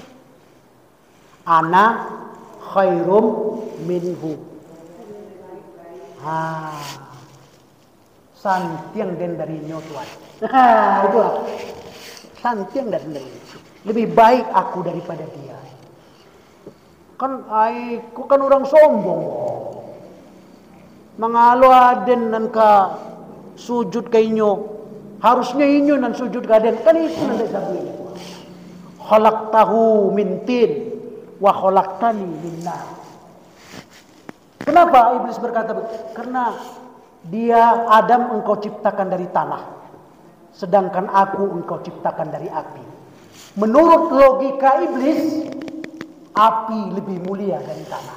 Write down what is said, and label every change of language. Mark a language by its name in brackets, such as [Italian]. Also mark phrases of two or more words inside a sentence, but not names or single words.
[Arabic] Ana khairum minhu. [Minangkabau] Santiang den darinya Tuhan. Itulah. Santiang dan dari. [Indonesian] Lebih baik aku daripada dia. Kan orang sombong. [Minangkabau] Mangalo aden nan ka sujud ka inyo. Harusnya inyo nan sujud ka aden. Kan itu nan sabi. [Arabic] Khalaqtahu min tin wa khalaqtani min nar. [Indonesian] Kenapa iblis berkata begitu? Karena dia Adam engkau ciptakan dari tanah, sedangkan aku engkau ciptakan dari api. Menurut logika iblis, api lebih mulia dari tanah.